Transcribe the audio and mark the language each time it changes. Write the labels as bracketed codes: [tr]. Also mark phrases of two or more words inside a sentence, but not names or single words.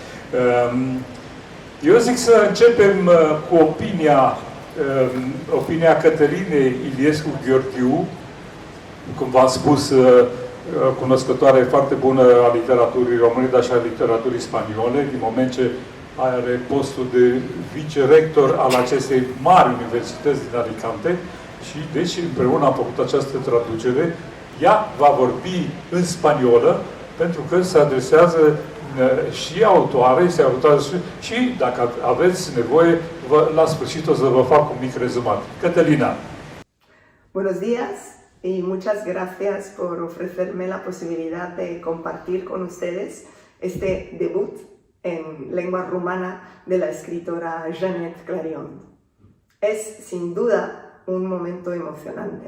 [ro] Eu zic să începem cu opinia Cătălinei Iliescu Gheorghiu, cum v-am spus, cunoscătoare foarte bună a literaturii române, dar și a literaturii spaniole, din moment ce are postul de vicerector al acestei mari universități din Alicante, și deci împreună am făcut această traducere. Ea va vorbi în spaniolă, pentru că se adresează și autoare, și dacă aveți nevoie, la sfârșit o să vă fac un mic rezumat. Cătălina. [es] Buenos días y muchas gracias por ofrecerme la posibilidad de compartir con ustedes este debut en lengua rumana de la escritora Jeannette Clarion. Es sin duda un momento emocionante.